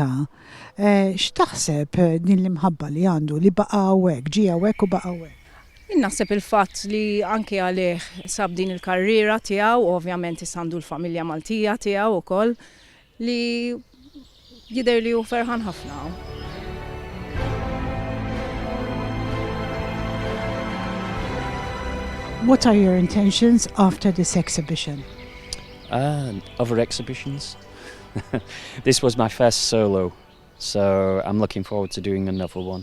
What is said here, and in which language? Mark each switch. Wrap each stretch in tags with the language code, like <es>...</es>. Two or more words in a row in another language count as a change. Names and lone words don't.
<mt>X'taħseb din l-imħabba li għandu li baqa' hawnhekk, ġie hawnhekk u baqa' hawnhekk? Naħseb il-fatt li anke għalih sab din il-karriera tiegħu, ovvjament għandu l-familja Maltija tiegħu wkoll li jidher li hu ferħan ħafna.</mt> <en>What are your intentions after this exhibition? Other exhibitions. This was my first solo, so I'm looking forward to doing another one.</en>